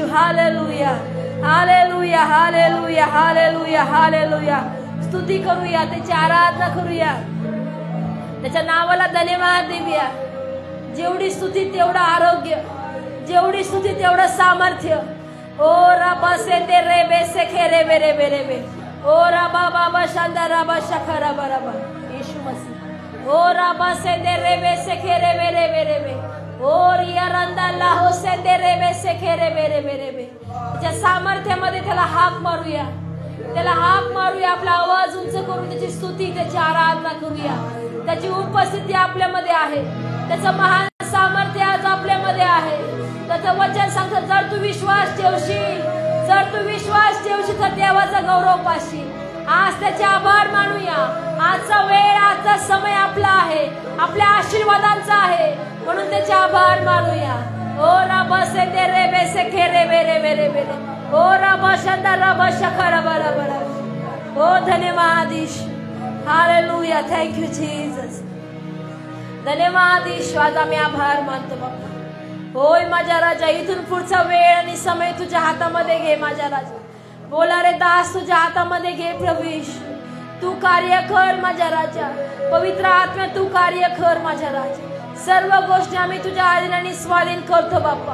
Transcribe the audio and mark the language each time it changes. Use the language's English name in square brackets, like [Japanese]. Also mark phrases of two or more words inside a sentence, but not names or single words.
[Marathi] हालेलुया, हालेलुया, हालेलुया, हालेलुया, हालेलुया। स्तुती करूया, त्याची आराधना करूया, त्याच्या नावाला धन्यवाद देऊया। जेवढी स्तुती तेवढं आरोग्य, जेवढी स्तुती तेवढं सामर्थ्य। ओ राबा से तेरे बे से खेरे बेरे बेरे बे। ओ राबा बाबा शांदा राबा शखरा बराबा। यीशु मसीह। ओ राबा से तेरे बे से खेरे बेरे बेरे बे। ओ रिया रंदा लाहो से तेरे बे से खेरे बेरे बेरे बे। त्याच्या सामर्थ्यामध्ये त्याला हाक मारूया, त्याला हाक मारूया। आपला आवाज उंच करून त्याची स्तुती, त्याची आराधना करूया। त्याची उपस्थिती आपल्यामध्ये आहे, त्याचं महान सामर्थ्य आज आपल्यामध्ये आहे। त्याचं वचन सांगतं, जर तू विश्वास ठेवशील, जर तू विश्वास ठेवशील तर देवाचा गौरव पाशील। आज त्याचे आभार मानूया। आजचा वेळ, आजचा समय आपला आहे, आपल्या आशीर्वादांचा आहे, म्हणून त्याचे आभार मानूया। ओ राबा से तेरे बे से खेरे बेरे बेरे बेरे। ओ राबा शांदा राबा शखरा बरा बरा। ओ धन्यवाद यीशु। हालेलुया, [English] thank you Jesus. [Marathi] धन्यवाद यीशु। आज आम्ही आभार मानतो बाप्पा। होय माझ्या राजा, इथून पुढचा वेळ आणि समय तुझ्या हातामध्ये घे माझ्या राजा। बोला रे दास, तुझ्या हातामध्ये घे प्रभू यीशु। तू कार्य कर माझ्या राजा, पवित्र आत्मा तू कार्य कर माझ्या राजा। सर्व गोष्टी आम्ही तुझ्या आधीनाने स्वाधीन करतो बाप्पा।